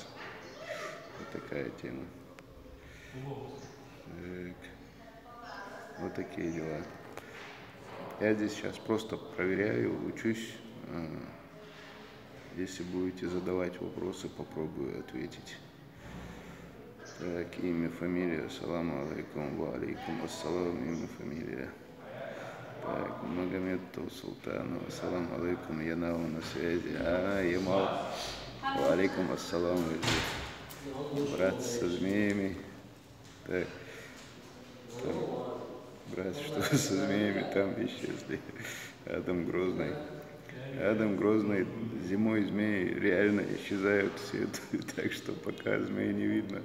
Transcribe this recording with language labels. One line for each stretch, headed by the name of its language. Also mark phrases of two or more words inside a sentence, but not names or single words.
Russian: Вот такая тема. Так. Вот такие дела. Я здесь сейчас просто проверяю, учусь. Если будете задавать вопросы, попробую ответить. Так, имя, фамилия.
Arabic: السلام عليكم، وعليكم السلام,
Russian: имя, фамилия. Так, Магомед Султанов.
Arabic: سلام عليكم,
Russian: Янау на связи. Ямал.
Arabic: وعليكم السلام.
Russian: Брат со змеями. Так. Брат, что со змеями там исчезли. Адам Грозный. Адам Грозный, зимой змеи реально исчезают все, так что пока змеи не видно.